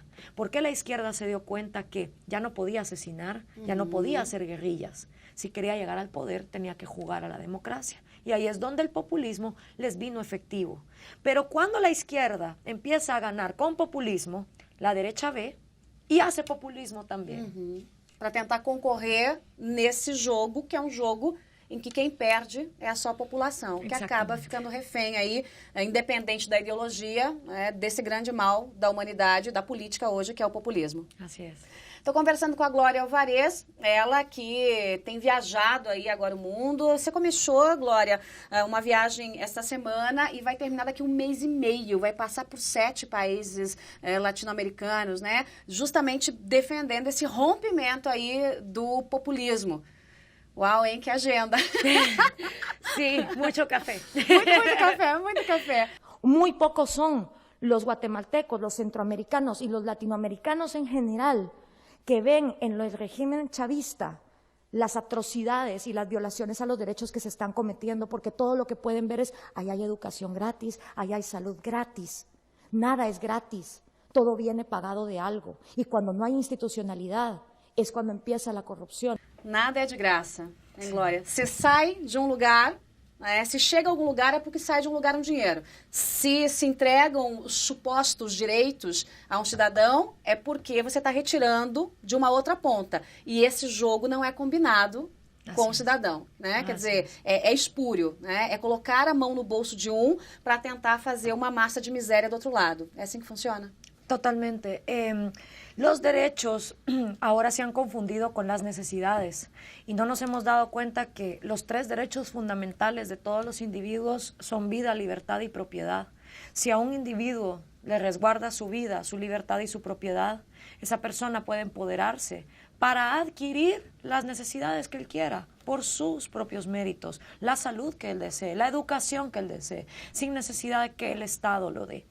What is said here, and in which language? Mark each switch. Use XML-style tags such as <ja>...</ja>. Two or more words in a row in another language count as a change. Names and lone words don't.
<es>¿Por qué la izquierda se dio cuenta que ya no podía asesinar, ya no podía hacer guerrillas? Si quería llegar al poder, tenía que jugar a la democracia. Y ahí es donde el populismo les vino efectivo. Pero cuando la izquierda empieza a ganar con populismo, la derecha ve e hace populismo também.</es> <pt>Para tentar concorrer nesse jogo, que é um jogo em que quem perde é a sua população, que acaba ficando refém aí, independente da ideologia, desse grande mal da humanidade, da política hoje, que é o populismo. Assim é. Estou conversando com a Glória Alvarez, ela que tem viajado aí agora o mundo. Você começou, Glória, uma viagem esta semana e vai terminar daqui 1 mês e meio. Vai passar por 7 países latino-americanos, né? Justamente defendendo esse rompimento aí do populismo. Uau, hein? Que agenda! Sim, muito café. Muito café, muito café.</pt> <es>Muy pocos son los guatemaltecos, los centroamericanos y los latinoamericanos en general que ven en el régimen chavista las atrocidades y las violaciones a los derechos que se están cometiendo, porque todo lo que pueden ver es, ahí hay educación gratis, ahí hay salud gratis. Nada es gratis, todo viene pagado de algo. Y cuando no hay institucionalidad, es cuando empieza la corrupción.</es> <pt>Nada é de graça, hein, Glória? Se sai de um lugar, se chega a algum lugar é porque sai de um lugar um dinheiro. Se entregam os supostos direitos a um cidadão, é porque você está retirando de uma outra ponta. E esse jogo não é combinado com o cidadão, né? Quer dizer, é espúrio, né? É colocar a mão no bolso de um para tentar fazer uma massa de miséria do outro lado. É assim que funciona? Totalmente.</pt> <es>Los derechos ahora se han confundido con las necesidades y no nos hemos dado cuenta que los 3 derechos fundamentales de todos los individuos son vida, libertad y propiedad. Si a un individuo le resguarda su vida, su libertad y su propiedad, esa persona puede empoderarse para adquirir las necesidades que él quiera por sus propios méritos, la salud que él desee, la educación que él desee, sin necesidad de que el Estado lo dé.</es>